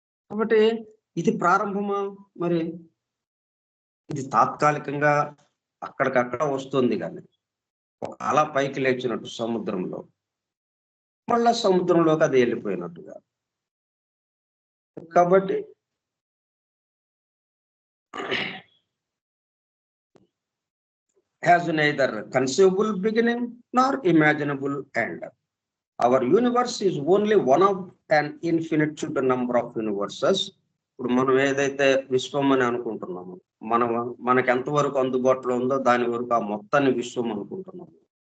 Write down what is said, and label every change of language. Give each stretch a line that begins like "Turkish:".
Telugu: కాబట్టి ఇది ప్రారంభమా? మరి ఇది తాత్కాలికంగా అక్కడికక్కడ వస్తుంది, కానీ ఒక అలా పైకి లేచినట్టు సముద్రంలో, మళ్ళా సముద్రంలోకి అది వెళ్ళిపోయినట్టుగా. కాబట్టి
English: has neither conceivable beginning nor imaginable end. Our universe is only one of an infinite number of universes.
Telugu: ఇప్పుడు మనం ఏదైతే విశ్వం అని అనుకుంటున్నామో, మనకి ఎంతవరకు అందుబాటులో ఉందో దాని వరకు ఆ మొత్తాన్ని విశ్వం అనుకుంటున్నాము.